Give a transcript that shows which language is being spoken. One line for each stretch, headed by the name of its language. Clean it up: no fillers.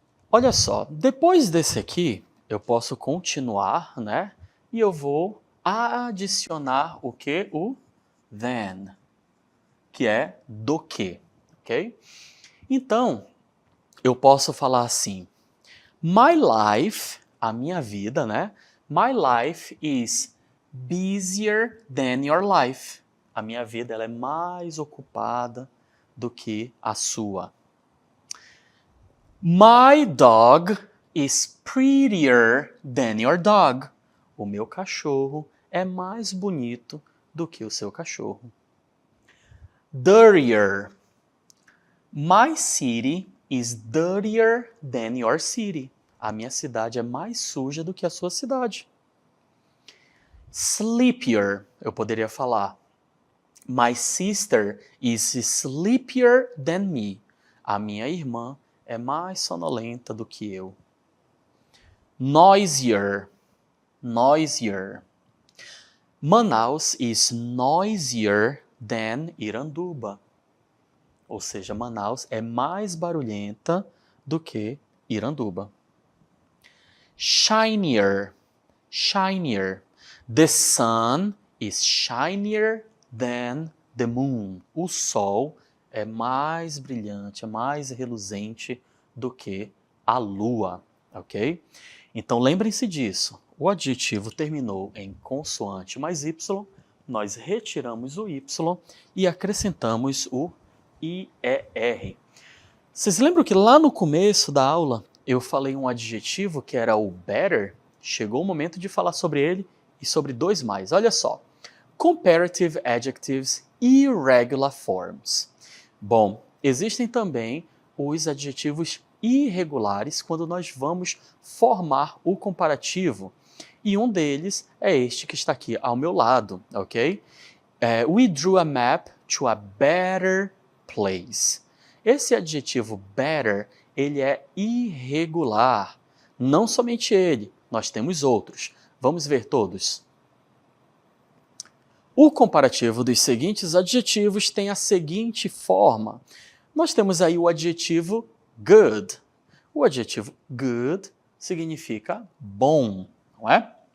Portuguese: Olha só, depois desse aqui, eu posso continuar, né? E eu vou adicionar o que? O than, que é do que, ok? Então, eu posso falar assim,
English: my life,
Portuguese: a minha vida, né?
English: My life is busier than your life.
Portuguese: A minha vida ela é mais ocupada do que a sua.
English: My dog is prettier than your dog.
Portuguese: O meu cachorro é mais bonito do que o seu cachorro.
English: Dirtier. My city is dirtier than your city.
Portuguese: A minha cidade é mais suja do que a sua cidade. Sleepier, eu poderia falar.
English: My sister is sleepier than me.
Portuguese: A minha irmã é mais sonolenta do que eu.
English: Noisier, noisier. Manaus is noisier than Iranduba.
Portuguese: Ou seja, Manaus é mais barulhenta do que Iranduba.
English: Shinier, shinier. The sun is shinier than the moon.
Portuguese: O sol é mais brilhante, é mais reluzente do que a lua, ok? Então lembrem-se disso. O adjetivo terminou em consoante mais y, nós retiramos o y e acrescentamos o IER. Vocês lembram que lá no começo da aula eu falei um adjetivo que era o better? Chegou o momento de falar sobre ele e sobre dois mais. Olha só.
English: Comparative adjectives irregular forms.
Portuguese: Bom, existem também os adjetivos irregulares quando nós vamos formar o comparativo. E um deles é este que está aqui ao meu lado, ok?
English: We drew a map to a better place.
Portuguese: Esse adjetivo better, ele é irregular. Não somente ele, nós temos outros. Vamos ver todos. O comparativo dos seguintes adjetivos tem a seguinte forma. Nós temos aí o adjetivo good. O adjetivo good significa bom, não é?